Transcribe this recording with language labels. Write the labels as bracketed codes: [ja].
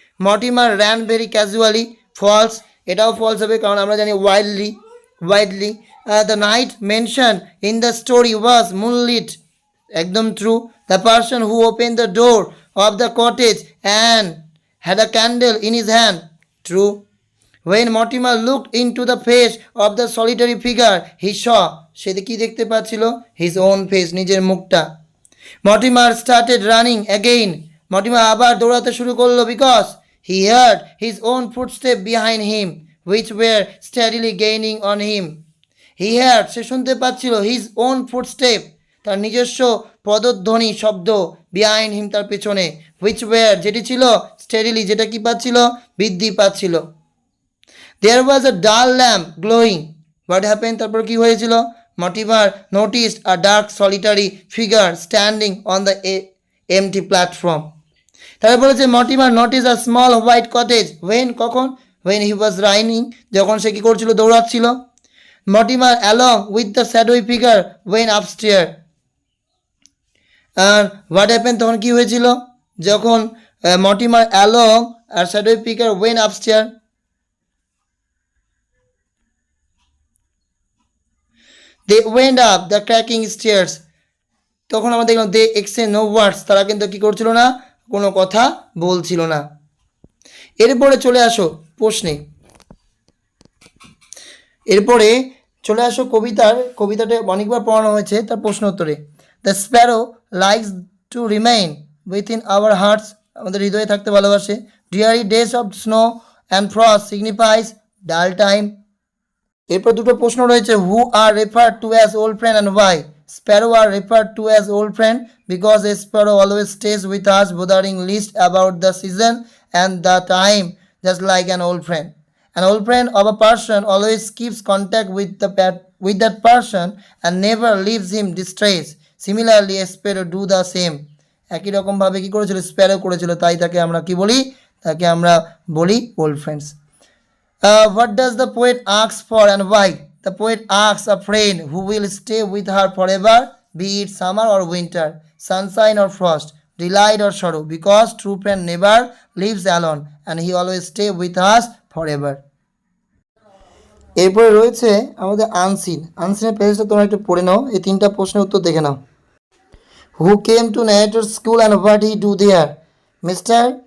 [en] Mortimer ran very casually, false, [bn] এটাও false হবে কারণ আমরা জানি [en] Widely. The night mention in the story was moonlit, একদম true. The person who open the door of the cottage and had a candle in his hand, true. When Mortimer looked into the face of the solitary figure, he saw, [bn] সে কি দেখতে পাচ্ছিল? [en] His own face, [bn] নিজের মুখটা। [en] Mortimer started running again. Mortimer [bn] আবার দৌড়াতে শুরু করলো [en] because he heard his own footsteps behind him, which were steadily gaining on him. He heard, [bn] সে শুনতে পাচ্ছিল, [en] his own footsteps, [bn] তার নিজস্ব পদধ্বনি শব্দ, [en] behind him, [bn] তার পেছনে, [en] which were, [bn] যেটি ছিল, [en] steadily, [bn] যেটা কি পাচ্ছিল? বৃদ্ধি পাচ্ছিল। [en] There was a dull lamp glowing. What happened? [bn] তারপর কি হয়েছিল? [en] Mortimer noticed a dark solitary figure standing on the empty platform. [bn] তারপর বলেছে [en] Mortimer notice a small white cottage when, [bn] কখন? [en] when he was running, [bn] যখন সে কি করছিল, দৌড়াচ্ছিল। [en] Mortimer along with the shadowy figure went upstairs. আর what happen, [bn] তখন কি হয়েছিল, [en] যখন Mortimer along আর shadowy figure went upstairs, they went up the cracking stairs, [bn] তখন আমরা দেখলাম [en] they exchange no words, [bn] তারা কিন্তু কি করছিল না, কোনো কথা বলছিল না। এরপরে চলে আসো প্রশ্নে, এরপরে চলে আসো কবিতাটা অনেকবার পড়ানো হয়েছে, তার প্রশ্ন উত্তরে। [en] the sparrow likes to remain within our hearts, [bn] আমাদের হৃদয়ে থাকতে ভালোবাসে। [en] Dreary days of snow and frost signifies dull time. [bn] এরপর দুটো প্রশ্ন রয়েছে, [en] Who are refer to as old friend and why. Sparrow are refer to as old friend because a sparrow always stays with us bothering least about the season and the time, just like an old friend. An old friend of a person always keeps contact with that person and never leaves him distressed. Similarly, a sparrow do the same. [bn] একই রকমভাবে কি করেছিল, Sparrow করেছিল, তাই তাকে আমরা কি বলি, তাকে আমরা বলি old friends. [en] What does the poet ask for and why? The poet asks a friend who will stay with her forever, be it summer or winter, sunshine or frost, delight or sorrow, because true friend never lives alone and he always stay with us forever. [bn] এরপরে রয়েছে আমাদের আনসিনের পেজটা তোমরা একটু পড়ে নাও, এই তিনটা প্রশ্নের উত্তর দেখে নাও। [en] Who came to narrator's school and what he do there? Mr.